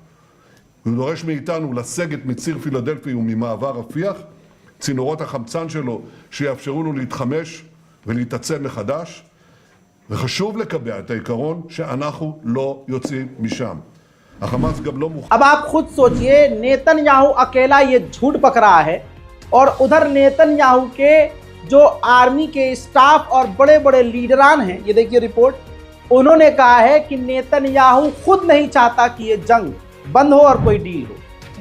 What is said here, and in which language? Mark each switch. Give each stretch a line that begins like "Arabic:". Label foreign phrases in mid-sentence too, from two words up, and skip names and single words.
Hebrew: הוא דורש מאיתנו לסגת מציר פילדלפי וממעבר רפיח, צינורות החמצן שלו שיאפשרו לו להתחמש ולהתעצם מחדש. וחשוב לקבע את העיקרון שאנחנו לא יוצאים משם. החמאס גם לא מוכן.
Hindi: अब आप खुद सोचिए, नेतन्याहू अकेला ये झूठ पक रहा है और उधर नेतन्याहू के जो आर्मी के स्टाफ और बड़े बड़े लीडरान हैं, ये देखिए रिपोर्ट, उन्होंने कहा है कि नेतन्याहू खुद नहीं चाहता कि ये जंग बंद हो और कोई डील हो।